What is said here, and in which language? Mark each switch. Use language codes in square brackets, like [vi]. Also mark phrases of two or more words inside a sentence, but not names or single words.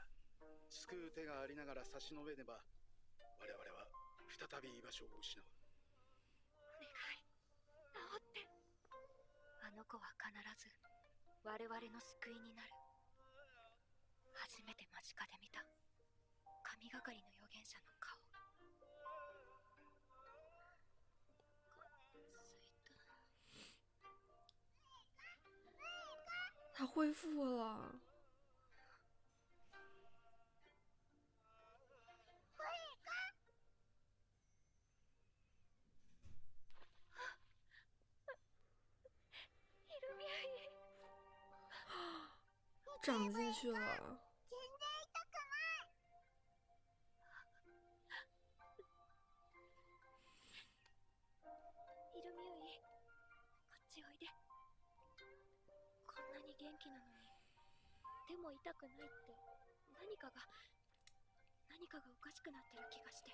[ja] 救う手がありながら差し伸べねば、我々は再び居場所を失う。お願い、治って。あの子は必ず我々の救いになる。初めて間近で見た神がかりの預言者の顔。 [zh] 他恢复了。 [ja] イルミアイ。 [zh] 长进去了。 [ja] 全然痛くない。イルミウイ、こっちおいで。こんなに元気なのに、でも痛くないって、何かがおかしくなってる気がして。